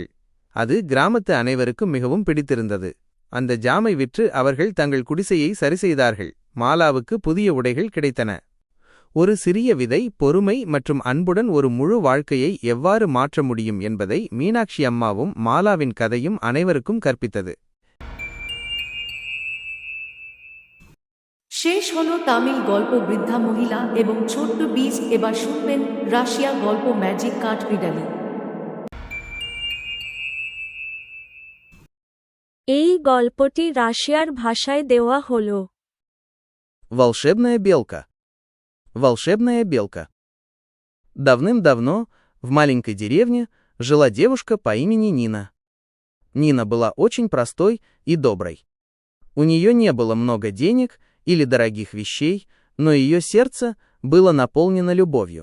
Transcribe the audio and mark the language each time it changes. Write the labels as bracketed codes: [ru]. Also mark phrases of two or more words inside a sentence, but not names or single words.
[ta] அது கிராமத்து அனைவருக்கும் மிகவும் பிடித்திருந்தது. அந்த ஜாமை விற்று அவர்கள் தங்கள் குடிசையை சரிசெய்தார்கள். மாலாவுக்கு புதிய உடைகள் கிடைத்தன. ஒரு சிறிய விதை பொறுமை மற்றும் அன்புடன் ஒரு முழு வாழ்க்கையை எவ்வாறு மாற்ற முடியும் என்பதை மீனாட்சி அம்மாவும் மாலாவின் கதையும் அனைவருக்கும் கற்பித்தது. [bn] শেষ হলো তামিল গল্প বৃদ্ধা মহিলা এবং ছোট্ট বীজ। এবার শুনবেন রাশিয়া গল্প ম্যাজিক কাঠবিড়ালি। এই গল্পটি রাশিয়ার ভাষায় দেওয়া হলো। [ru] Волшебная белка. Волшебная белка. Давным-давно в маленькой деревне жила девушка по имени Нина. Нина была очень простой и доброй. У нее не было много денег или дорогих вещей, но ее сердце было наполнено любовью.